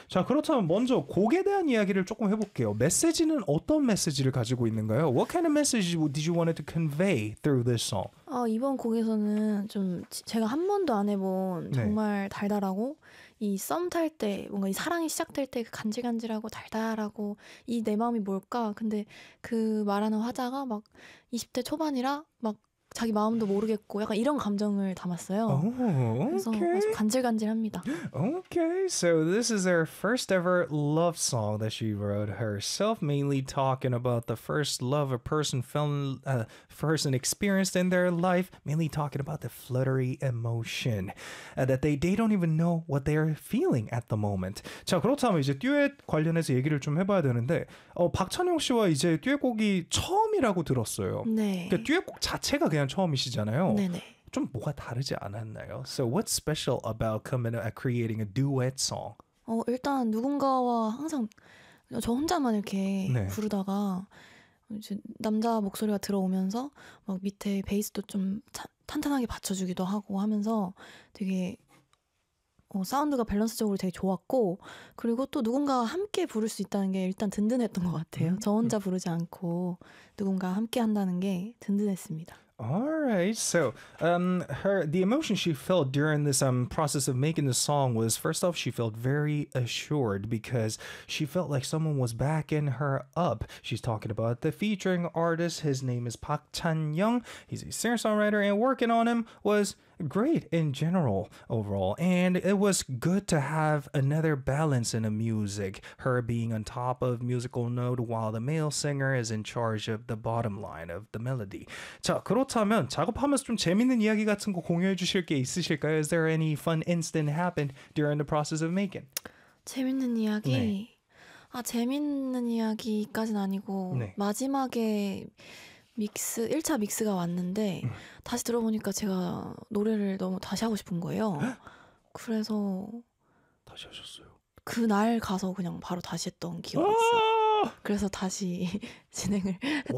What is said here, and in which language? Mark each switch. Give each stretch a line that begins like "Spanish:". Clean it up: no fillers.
Korean: 자, 그렇다면 먼저 곡에 대한 이야기를 조금 해볼게요. 메시지는 어떤 메시지를 가지고 있는가요?
English: What kind of message did you want to convey through this song?
Korean: 이번 곡에서는 좀 제가 한 번도 안 해본 정말 네. 달달하고 이 썸 탈 때 뭔가 이 사랑이 시작될 때 그 간질간질하고 달달하고 이 내 마음이 뭘까? 근데 그 말하는 화자가 막 20대 초반이라 막 자기 마음도 모르겠고 약간 이런 감정을 담았어요.
English: Oh, okay.
Korean: 그래서 아주 간질간질합니다.
English: Okay, so this is her first ever love song that she wrote herself, mainly talking about the first love a person fell, person experienced in their life, mainly talking about the fluttery emotion that they don't even know what they are feeling at the moment.
Korean: 자, 그렇다면 이제 듀엣 관련해서 얘기를 좀 해봐야 되는데, 박찬영 씨와 이제 듀엣곡이 처음이라고 들었어요. 네. 그러니까 듀엣곡 자체가 그냥 처음이시잖아요. 네네. 좀 뭐가 다르지 않았나요?
English: So what's special about coming and creating a duet song?
Korean: 일단 누군가와 항상 저 혼자만 이렇게 네. 부르다가 이제 남자 목소리가 들어오면서 막 밑에 베이스도 좀 탄탄하게 받쳐주기도 하고 하면서 되게 사운드가 밸런스적으로 되게 좋았고 그리고 또 누군가 함께 부를 수 있다는 게 일단 든든했던 것 같아요. 저 혼자 부르지 않고 누군가 함께 한다는 게 든든했습니다.
English: All right, so the emotion she felt during this process of making the song was, first off, she felt very assured because she felt like someone was backing her up. She's talking about the featuring artist. His name is Park Chan-young. He's a singer-songwriter, and working on him was great in general overall. And it was good to have another balance in the music, her being on top of musical note while the male singer is in charge of the bottom line of the melody.
Korean: 자, 그렇다면 작업하면서 좀 재밌는 이야기 같은 거 공유해 주실 게 있으실까요?
English: Is there any fun incident happened during the process of making?
Korean: 재밌는 이야기? 네. 재밌는 이야기까지는 아니고 네. 마지막에 믹스 1차 믹스가 왔는데 다시 들어보니까 제가 노래를 너무 다시 하고 싶은 거예요. 그래서 다시 하셨어요? 그날 가서 그냥 바로 다시 했던 기억이 있어요. 그래서 다시 진행을 했던